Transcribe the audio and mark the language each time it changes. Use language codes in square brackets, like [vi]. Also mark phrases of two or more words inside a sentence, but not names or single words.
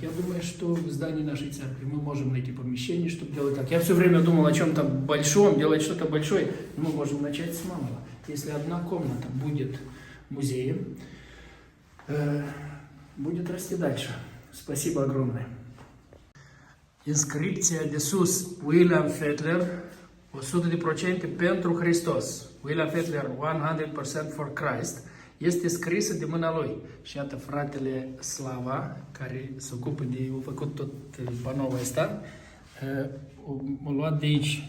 [ru] Я думаю, что в здании нашей церкви мы можем найти помещение, чтобы делать так. Я все время думал о чем-то большом, делать что-то большое. Мы можем начать с малого. Если одна комната будет музее. Будет расти дальше. Спасибо огромное. [ro] Inscripția de sus, William Fetler, 100% pentru Hristos. [en] William Fetler, 100% for Christ, [ro] este scrisă de mâna lui. Și iată fratele Slava, care se ocupă de, a făcut tot panoul ăsta, a luat de aici.